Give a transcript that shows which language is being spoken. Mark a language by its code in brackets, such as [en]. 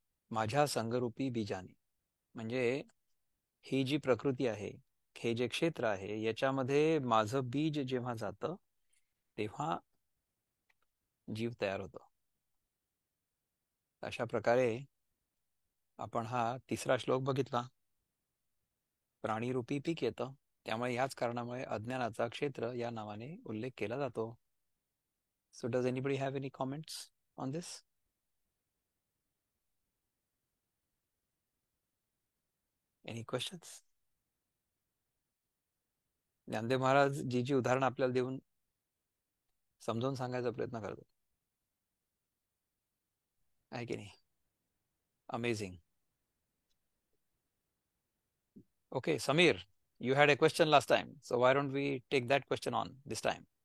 [mr] माझ्या संगरूपी बीजाने म्हणजे ही जी प्रकृती आहे, हे जे क्षेत्र आहे, याच्यामध्ये माझं बीज जेव्हा जातं तेव्हा जीव तयार होतो. अशा प्रकारे आपण हा तिसरा श्लोक बघितला. प्राणीरूपी पीक येतं, त्यामुळे याच कारणामुळे अज्ञानाचा क्षेत्र या नावाने उल्लेख केला जातो. [en] So does anybody have any comments on this? Any questions? [mr] Dnyandev Maharaj जी जी उदाहरणं आपल्याला देऊन समजावून सांगायचा प्रयत्न करतात, आहे की नाही? [en] Amazing. Okay, Samir, you had a question last time, so why don't we take that question on this time?